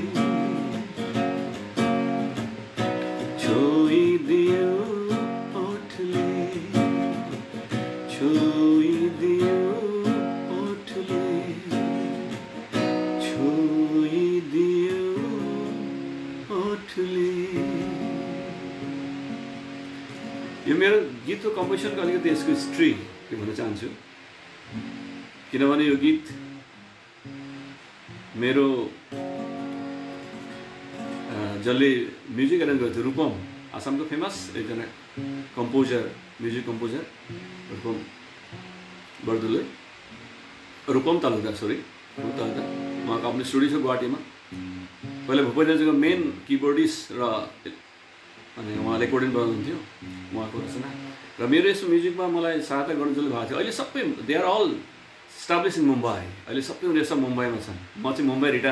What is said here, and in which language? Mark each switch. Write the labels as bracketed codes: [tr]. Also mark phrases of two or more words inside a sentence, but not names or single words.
[ne] छुइदियो ओठले छुइदियो ओठले छुइदियो ओठले यो मेरो गीतको कम्पोजिसनको अलिकति यसको हिस्ट्री के भन्न चाहन्छु किनभने यो गीत मेरो जसले [en] music arrange [ne] गरेको थियो रूपम आसामको फेमस एकजना कम्पोजर [en] music composer [ne] रूपम बर्दुले रूपम तालुकदार सरी रूपम तालुकदार उहाँको आफ्नो स्टुडियो छ गुवाहाटीमा। पहिले भूपेन दाजुको [en] main keyboardist [ne] र अनि उहाँ रेकर्डिङ गर्नुहुन्थ्यो उहाँको रचना। र मेरो यस्तो म्युजिकमा मलाई सहायता गर्नु जसले भएको थियो, अहिले सबै [en] they are all establish in Mumbai. [ne] अहिले सबै उनीहरू सब मुम्बईमा छन्। म चाहिँ मुम्बई रिटर्न।